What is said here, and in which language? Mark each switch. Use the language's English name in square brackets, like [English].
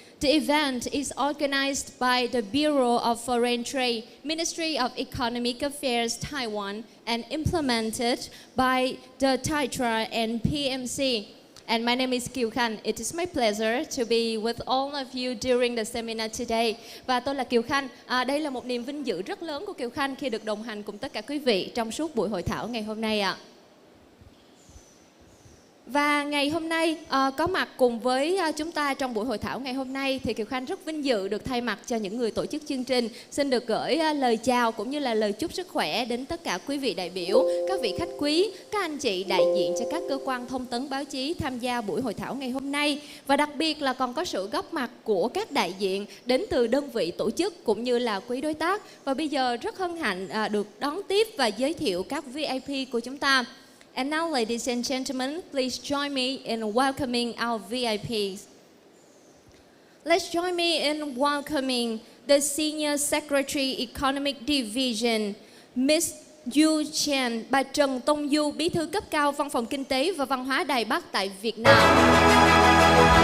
[English] The event is organized by the Bureau of Foreign Trade, Ministry of Economic Affairs, Taiwan, and implemented by the TAITRA and PMC. And my name is Kiều Khanh. It is my pleasure to be with all of you during the seminar today. [Vietnamese] Và tôi là Kiều Khanh. Đây là một niềm vinh dự rất lớn của Kiều Khanh khi được đồng hành cùng tất cả quý vị trong suốt buổi hội thảo ngày hôm nay ạ. Và ngày hôm nay có mặt cùng với chúng ta trong buổi hội thảo ngày hôm nay thì Kiều Khanh rất vinh dự được thay mặt cho những người tổ chức chương trình xin được gửi lời chào cũng như là lời chúc sức khỏe đến tất cả quý vị đại biểu, các vị khách quý, các anh chị đại diện cho các cơ quan thông tấn báo chí tham gia buổi hội thảo ngày hôm nay. Và đặc biệt là còn có sự góp mặt của các đại diện đến từ đơn vị tổ chức cũng như là quý đối tác. Và bây giờ rất hân hạnh được đón tiếp và giới thiệu các VIP của chúng ta. [English] And now, ladies and gentlemen, please join me in welcoming our VIPs. Let's join me in welcoming the Senior Secretary Economic Division, Ms. [Vietnamese] Yu Chen, bà Trần Tông Du, Bí thư cấp cao Văn phòng Kinh tế và Văn hóa Đài Bắc tại Việt Nam.